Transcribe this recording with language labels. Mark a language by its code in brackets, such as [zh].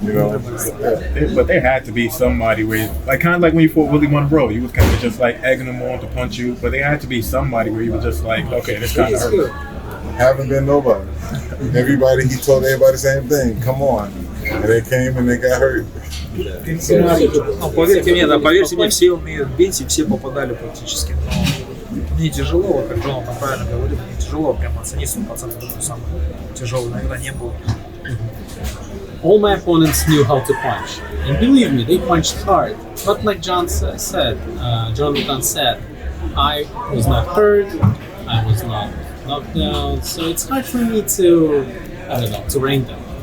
[en] But there had to be somebody where, like, kind of like when you fought Willie Monroe, you was kind of just like egging him on to punch you. But there had to be somebody where you were just like, okay, this kind of hurt. Haven't been nobody. Everybody, he told everybody the same thing. Come on, and they came and they got hurt. [ru] Ну, поверьте мне, да, поверьте мне, все умеют бить и все попадали практически. Но мне тяжело, вот как Джон правильно говорит, мне тяжело прям оценить 100% эту самую тяжелую, наверное, не было. [en] All my opponents knew how to punch, and believe me, they punched hard. But like John said, Jonathan said, I was not hurt, I was not knocked down, so it's hard for me to, I don't know, to rank them.